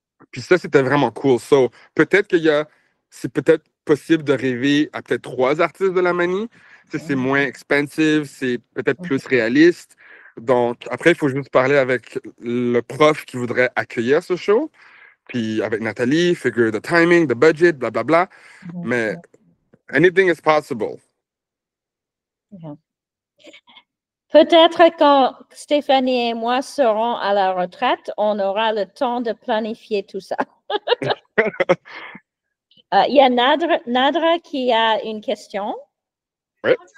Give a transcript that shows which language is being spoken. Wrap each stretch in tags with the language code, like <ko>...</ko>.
<fr>Puis ça, c'était vraiment cool. So, peut-être c'est peut-être possible de rêver à peut-être 3 artistes de la Mani. C'est moins expensive, c'est peut-être plus réaliste. Donc, après, il faut juste parler avec le prof qui voudrait accueillir ce show.</fr> <en>Puis avec Nathalie, figure the timing, the budget, blablabla. Mais anything is possible.</en> <fr>Peut-être quand Stéphanie et moi serons à la retraite, on aura le temps de planifier tout ça. Il y a Nadra qui a une question. Oui.</fr>